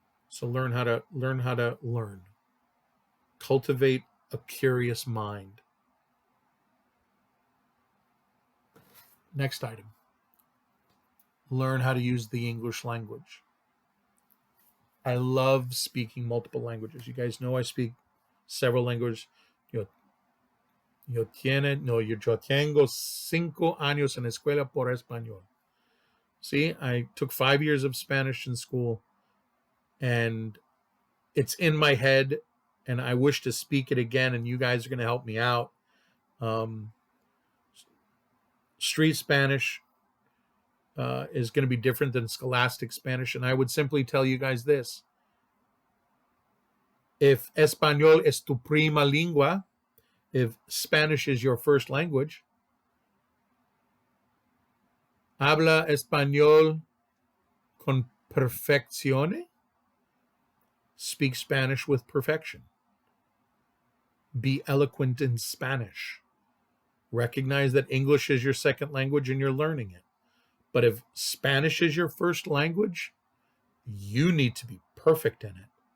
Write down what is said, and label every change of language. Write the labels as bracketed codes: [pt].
[en] So learn how to learn. Cultivate a curious mind. Next item. Learn how to use the English language. I love speaking multiple languages. You guys know I speak several languages. [es] Yo tengo 5 años en escuela por español. [en] See, I took 5 years of Spanish in school, and it's in my head, and I wish to speak it again, and you guys are going to help me out. Street Spanish is going to be different than Scholastic Spanish, and I would simply tell you guys this. [es] If Español es tu prima lengua, [en] if Spanish is your first language, [es] habla español con perfección. [en] Speak Spanish with perfection. Be eloquent in Spanish. Recognize that English is your second language and you're learning it. But if Spanish is your first language, you need to be perfect in it.